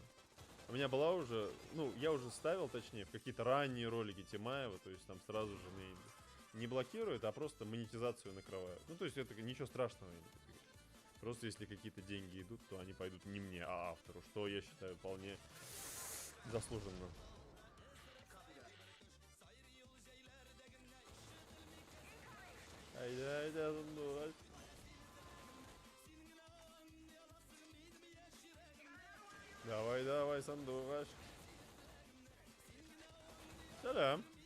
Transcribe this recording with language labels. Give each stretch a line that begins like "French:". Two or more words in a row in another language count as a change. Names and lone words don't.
Russian: У меня была уже, я уже ставил, точнее, в какие-то ранние ролики Тимаева, то есть там сразу же не блокируют, а просто монетизацию накрывают. То есть это ничего страшного. Просто если какие-то деньги идут, то они пойдут не мне, а автору, что я считаю вполне заслуженно.
Tatar: Айда, сандугач. Давай, сандугач. Салям.